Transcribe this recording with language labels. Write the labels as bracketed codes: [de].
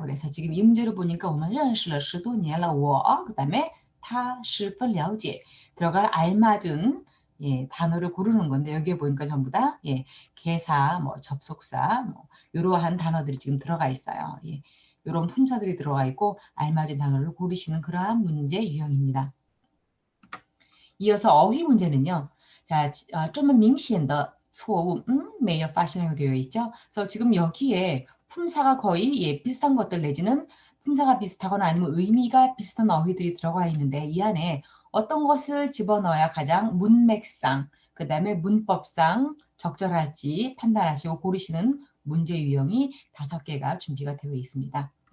[ko] 그래서 지금 이 문제를 보니까 [zh] 我们认识了10多年了我 [ko] 그다음에 [zh] 他十分了解 [ko] 들어갈 알맞은 단어를 고르는 건데 여기에 보니까 전부 다 개사, 접속사 이러한 단어들이 지금 들어가 있어요. 이런 품사들이 들어가 있고 알맞은 단어를 고르시는 그러한 문제 유형입니다. 이어서 어휘 문제는요. 자, [zh] 这么明显的错误, 没有发生 [ko] 되어 있죠. 그래서 지금 여기에 품사가 거의 비슷한 것들 내지는 품사가 비슷하거나 아니면 의미가 비슷한 어휘들이 들어가 있는데 이 안에 어떤 것을 집어넣어야 가장 문맥상, 그 다음에 문법상 적절할지 판단하시고 고르시는 문제 유형이 5개가 준비가 되어 있습니다.